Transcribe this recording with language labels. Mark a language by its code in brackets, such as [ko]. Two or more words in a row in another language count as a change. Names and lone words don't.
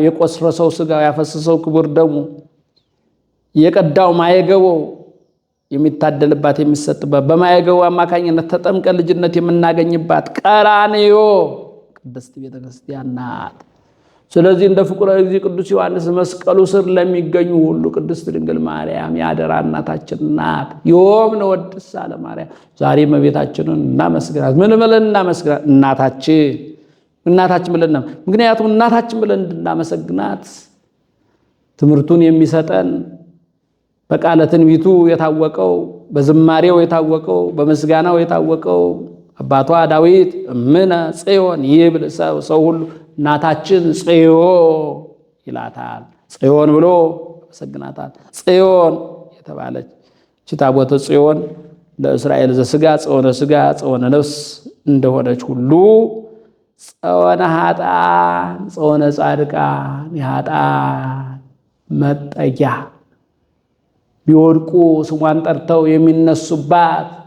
[am] የቆሰረው ሥጋው ያፈሰሰው ክቡር ደሙ የቀዳው ማየገቦ የሚታደልባት የሚሰጥባት በማየገቦ አማካኝነት ተጠምቀን ልጅነት የምናገኝባት ቀራንዮ ቅድስት ቤተክርስቲያን ናት። ስለዚህ እንደ ፍቁረ እግዚእ ቅዱስ ዮሐንስ መስቀሉ ስር ለሚገኙ ሁሉ ቅድስት ድንግል ማርያም ያደራ እናታችን ናት። [gez] ዮም ንወድሳ ለማርያም [am] ዛሬ እመቤታችንን እናመስግናት። ምን ብለን እናመስግናት? እናታችን ብለን ነው። ምክንያቱም እናታችን ብለን እንድናመሰግናት ትምህርቱን የሚሰጠን በቃለ ትንቢቱ የታወቀው በዝማሬው የታወቀው በምስጋናው የታወቀው አባቷ ዳዊት [gez] እምነ ጽዮን ይብል [am] ሰው ሁሉ እናታችን ጽዮን ይላታል። ጽዮን ብሎ ያመሰግናታል። ጽዮን የተባለች ታቦተ ጽዮን ለእስራኤል ዘሥጋ [gez] ጽዮነ ሥጋ ጽዮነ ነፍስ [am] እንደሆነች ሁሉ [gez] ጽዮነ ኃጥአን ጽዮነ ጻድቃን [am] የኃጥአን መጠጊያ ቢወድቁ ስሟን ጠርተው የሚነሱባት